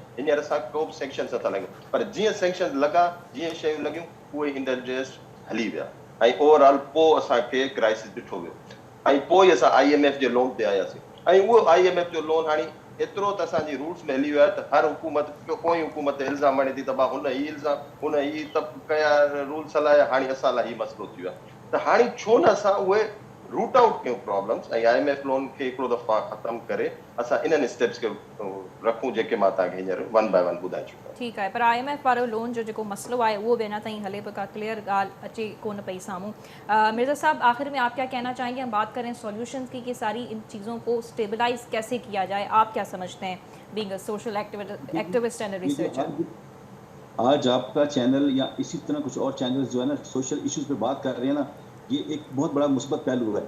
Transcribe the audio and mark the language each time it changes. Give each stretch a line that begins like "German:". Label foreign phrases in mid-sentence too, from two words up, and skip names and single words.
Sindhi: हींअर असां को बि सेंक्शन्स नथा लॻूं, पर जीअं सेंक्शन लॻा, जीअं शयूं लॻियूं, उहे इंडस्ट्रीज़ हली विया ऐं ओवरऑल पोइ असांखे क्राइसिस ॾिठो वियो ऐं पोइ असां IMF जे लोन ते आयासीं ऐं उहो IMF जो लोन हाणे एतिरो त असांजी रूट्स में हली वियो आहे त हर हुकूमत कोई हुकूमत ते इल्ज़ाम हणे थी त हुन ई इल्ज़ाम हुन ई कया रूल्स हलाया, हाणे असां लाइ ई मसइलो थी वियो आहे। त हाणे छो न असां उहे
English: root out
Sindhi: कयूं प्रॉब्लम्स ऐं IMF लोन खे हिकिड़ो दफ़ा ख़तमु करे असां इन्हनि स्टेप्स खे रखूं जेके मां तव्हांखे हींअर
English: one by one
Sindhi: ॿुधाए चुका। ठीक है, पर IMF वारो लोन जो जेको मसलो है वो भी अञा ताईं हले पियो, का क्लियर ॻाल्हि अचे कोन पई साम्हूं।
Urdu: مرزا صاحب، آخر میں آپ کیا کہنا چاہیں گے؟ ہم بات کریں سولوشنز کی کہ ساری ان چیزوں کو اسٹیبلائز کیسے کیا جائے، آپ کیا سمجھتے ہیں
English: being a social activist and researcher?
Urdu: آج آپ کا چینل یا اسی طرح کچھ اور چینلز جو ہے نا
English: social issues
Urdu: پہ بات کر رہے ہیں نا، یہ ایک بہت بڑا مثبت پہلو ہے.